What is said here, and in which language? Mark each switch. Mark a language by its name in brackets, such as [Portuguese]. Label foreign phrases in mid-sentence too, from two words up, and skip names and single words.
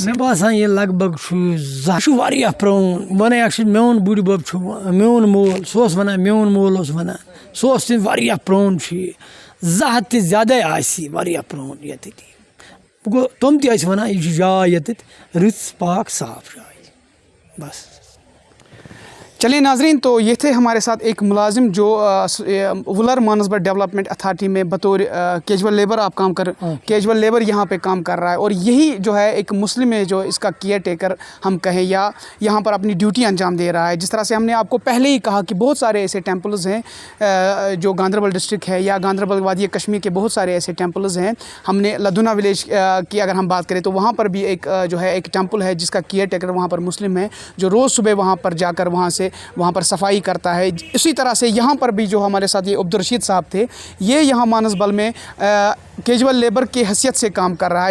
[Kashmiri] مےٚ باسان یہِ لگ بگ چھُ یہِ چھُ واریاہ پرٛون وَنان اَکھ چھُ میون بٕڈِبَب چھُ میون مول سُہ اوس وَنان میون مول اوس وَنان سُہ اوس تہِ واریاہ پرٛون چھُ یہِ 200 تہِ زیادَے آسہِ یہِ واریاہ پرٛون ییٚتِتھ وۄنۍ گوٚو تِم تہِ ٲسۍ وَنان یہِ چھِ جاے ییٚتٮ۪تھ رٕژ پاک صاف جاے بس [Urdu] چلیے ناظرین تو یہ تھے ہمارے ساتھ ایک ملازم جو ولر مانسبل ڈیولپمنٹ اتھارٹی میں بطور [English] casual labour [Urdu] آپ کام کر [English] casual labour [Urdu] یہاں پہ کام کر رہا ہے اور یہی جو ہے ایک مسلم ہے جو اس کا [English] caretaker [Urdu] ہم کہیں یا یہاں پر اپنی ڈیوٹی انجام دے رہا ہے جس طرح سے ہم نے آپ کو پہلے ہی کہا کہ بہت سارے ایسے ٹیمپلز ہیں جو گاندربل ڈسٹرکٹ ہے یا گاندربل وادی کشمیر کے بہت سارے ایسے ٹیمپلز ہیں ہم نے لدھنا ولیج کی اگر ہم بات کریں تو وہاں پر بھی ایک جو ہے ایک ٹیمپل ہے جس کا [English] caretaker [Urdu] وہاں پر مسلم ہے جو روز صبح وہاں پر جا کر وہاں پر صفائی کرتا ہے اسی طرح سے یہاں پر بھی جو ہمارے ساتھ یہ عبدالرشید صاحب تھے یہ یہاں مانسبل میں [English] casual labour [Urdu] کی حیثیت سے کام کر رہا ہے